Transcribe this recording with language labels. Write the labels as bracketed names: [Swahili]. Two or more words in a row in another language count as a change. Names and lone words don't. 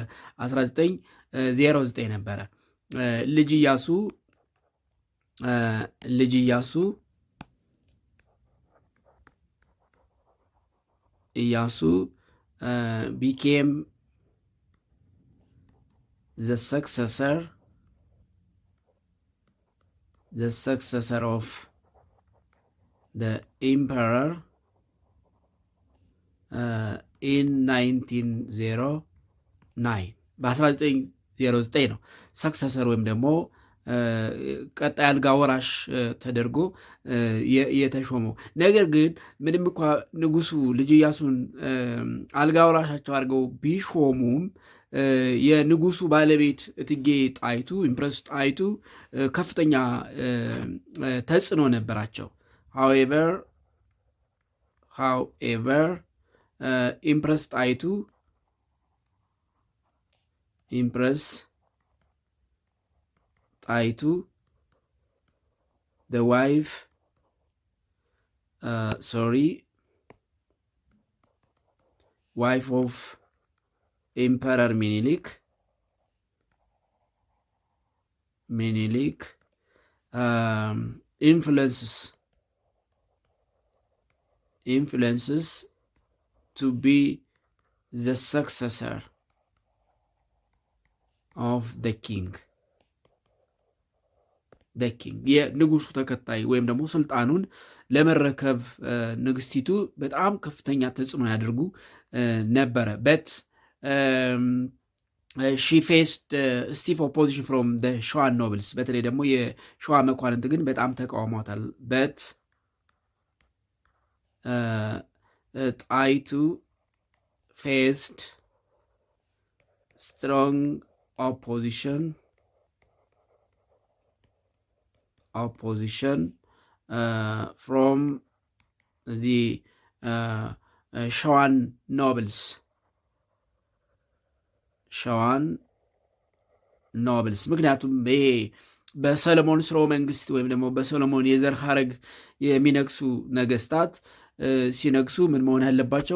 [English] በ1909 ነበረ። ልጅ ኢያሱ ቢኬም the successor of the emperor in [Amharic] 1909 በ1909 ነው ሰክሰሰር ወይም ደግሞ ቀጣይ አልጋ ወራሽ ተደርጎ የተሾመው። ነገር ግን ምንም እንኳ ንጉሱ ልጅ ኢያሱን አልጋ ወራሻቸው አድርገው ቢሾሙም የንጉሱ ባለቤት እቴጌ ጣይቱ ኢምፕረስ ጣይቱ ከፍተኛ ተጽዕኖ ነበራቸው። however [English] ኢምፕረስ ጣይቱ the wife wife of Emperor Minilik influences to be the successor of the king [Amharic] የንጉሱ ተከታይ ወይም ደግሞ ስልጣኑን ለመረከብ ንግስቲቱ በጣም ከፍተኛ ተጽዕኖ ያደርጉ ነበረ። በት [English] she faced stiff opposition from Shewan nobles፣ [Amharic] በተለይ ደግሞ የሸዋ መኳንንት ግን በጣም ተቃውሟታል። [English] በት ጣይቱ faced strong opposition from the Shewan nobles [Amharic] ምክንያቱም ይሄ በሰለሞን ስርወ መንግስት ወይም ደግሞ በሰሎሞን የዘር ሐረግ የሚነግሱ ነገስታት ሲነግሱ ምን መሆን ያለባቸው?